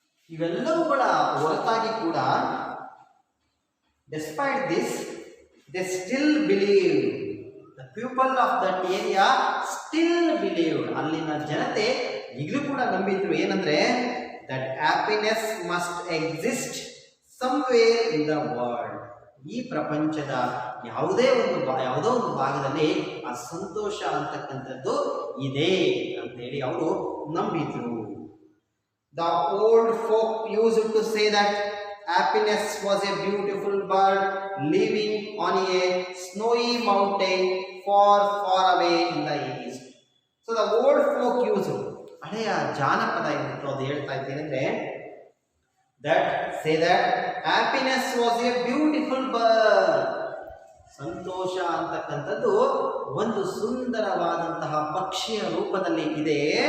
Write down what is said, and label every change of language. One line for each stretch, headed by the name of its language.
Kannada: ಇವೆಲ್ಲವುಗಳ ಹೊರತಾಗಿ ಕೂಡ
English: despite this, they still believe. The people of that area still believed.
Kannada: ಅಲ್ಲಿನ ಜನತೆ ಈಗಲೂ ಕೂಡ ನಂಬಿದ್ರು ಏನಂದ್ರೆ,
English: that happiness must exist somewhere in the world.
Kannada: ಈ ಪ್ರಪಂಚದ ಯಾವುದೋ ಒಂದು ಭಾಗದಲ್ಲಿ ಆ ಸಂತೋಷ ಅಂತಕ್ಕಂಥದ್ದು ಇದೆ ಅಂತೇಳಿ ಅವರು ನಂಬಿದ್ರು.
English: The old folk used to say that happiness was a beautiful bird living on a snowy mountain far, far away in the east. So the old folk use,
Kannada: ಹಳೆಯ ಜಾನಪದ ಏನಿತ್ತು ಅದು ಹೇಳ್ತಾ ಇದ್ದೇನೆಂದ್ರೆ
English: That say that happiness was a beautiful bird.
Kannada: ಸಂತೋಷ ಅಂತಕ್ಕಂಥದ್ದು ಒಂದು ಸುಂದರವಾದಂತಹ ಪಕ್ಷಿಯ ರೂಪದಲ್ಲಿ ಇದೆ.